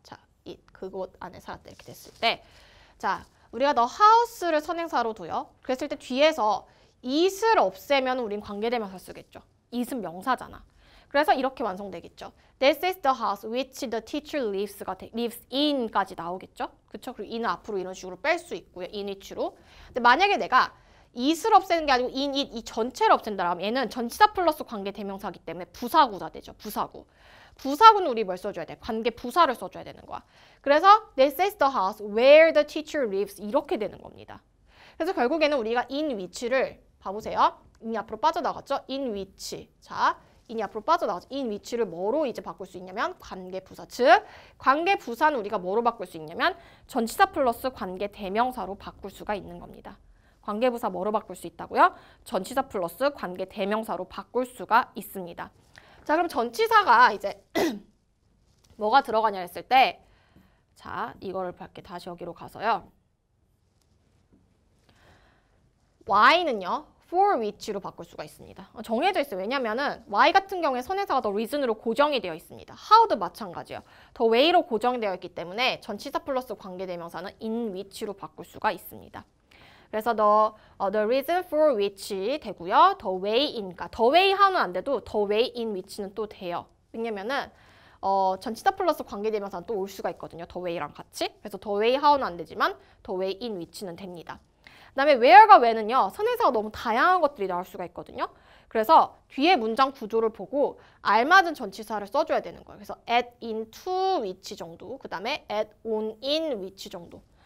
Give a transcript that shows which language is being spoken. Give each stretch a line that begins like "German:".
Korean: 자, it 그곳 안에 살았다 이렇게 됐을 때 자, 우리가 the house를 선행사로 둬요. 그랬을 때 뒤에서 it을 없애면 우린 관계대명사 쓰겠죠. it은 명사잖아. 그래서 이렇게 완성되겠죠.
English: This is the house which the teacher lives in
Korean: 까지 나오겠죠. 그쵸? 그리고 in은 앞으로 이런 식으로 뺄 수 있고요.
English: in which로.
Korean: 근데 만약에 내가 it을 없애는 게 아니고 in it 이 전체를 없앤다라면 얘는 전치사 플러스 관계 대명사이기 때문에 부사구가 되죠. 부사구. 부사구는 우리 뭘 써줘야 돼? 관계 부사를 써줘야 되는 거야.
English: 그래서 This is the house where the teacher lives
Korean: 이렇게 되는 겁니다. 그래서 결국에는 우리가 in which를 봐보세요. in이 앞으로 빠져나갔죠?
English: in which. 자.
Korean: 인이 앞으로 빠져나가죠. in which를 뭐로 이제 바꿀 수 있냐면 관계부사. 즉 관계부사는 우리가 뭐로 바꿀 수 있냐면 전치사 플러스 관계대명사로 바꿀 수가 있는 겁니다. 관계부사 뭐로 바꿀 수 있다고요? 전치사 플러스 관계대명사로 바꿀 수가 있습니다. 자 그럼 전치사가 이제 뭐가 들어가냐 했을 때 자 이거를 밖에 다시 여기로 가서요. y는요. for which로 바꿀 수가 있습니다. 정해져 있어요. 왜냐면은 y 같은 경우에 선행사가 the reason으로 고정이 되어 있습니다. how도 마찬가지예요. the way로 고정되어 있기 때문에 전치사 플러스 관계대명사는 in which로 바꿀 수가 있습니다.
English: 그래서 the reason for which
Korean: 되고요.
English: the way in가 the way how는
Korean: 안 돼도
English: the way in which는
Korean: 또 돼요. 왜냐면은 전치사 플러스 관계대명사는 또 올 수가 있거든요.
English: the way랑 같이. 그래서 the way how는
Korean: 안 되지만
English: the way in which는 됩니다.
Korean: 그 다음에 where가 when은요. 선행사가 너무 다양한 것들이 나올 수가 있거든요. 그래서 뒤에 문장 구조를 보고 알맞은 전치사를 써줘야 되는 거예요.
English: 그래서 at, in, to, which 정도.
Korean: 그 다음에
English: at, on, in, which 정도.